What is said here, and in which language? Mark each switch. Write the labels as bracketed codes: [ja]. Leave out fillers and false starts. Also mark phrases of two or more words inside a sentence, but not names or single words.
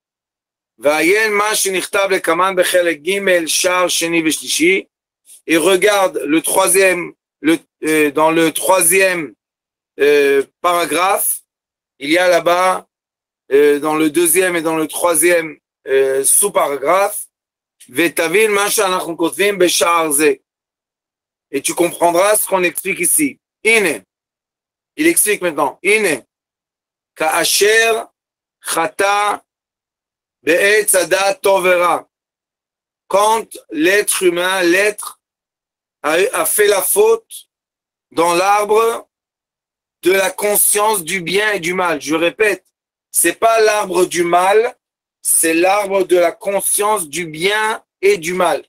[fr] Et regarde dans le troisième paragraphe, il y a là-bas, dans le deuxième et dans le troisième sous-paragraphe, et tu comprendras ce qu'on explique ici. Il explique maintenant. [he] כאשר חטא בעץ הדעת טוב ורע. [fr] Quand l'être humain, a fait la faute dans l'arbre de la conscience du bien et du mal. Je répète, c'est pas l'arbre du mal, c'est l'arbre de la conscience du bien et du mal.